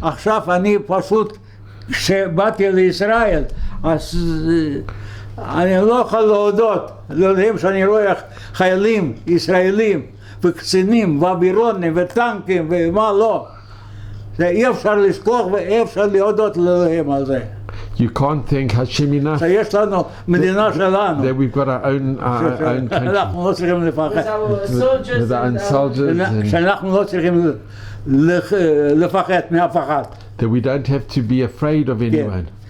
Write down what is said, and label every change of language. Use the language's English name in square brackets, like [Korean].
[Hebrew] עכשיו אני פשוט, כשבאתי לישראל, אז אני לא יכול להודות לאלוהים שאני רואה חיילים ישראלים וקצינים ואווירונים וטנקים ומה לא. אי אפשר לשכוח ואי אפשר להודות לאלוהים על זה. [English] You can't thank Hashem enough [Hebrew] שיש לנו מדינה שלנו. [English] that we've got our own country. [Hebrew] אנחנו לא צריכים לפחד. [English] With our own soldiers and [Hebrew] שאנחנו לא צריכים לפחד מאף אחד. [English] that we don't have to be afraid of anyone.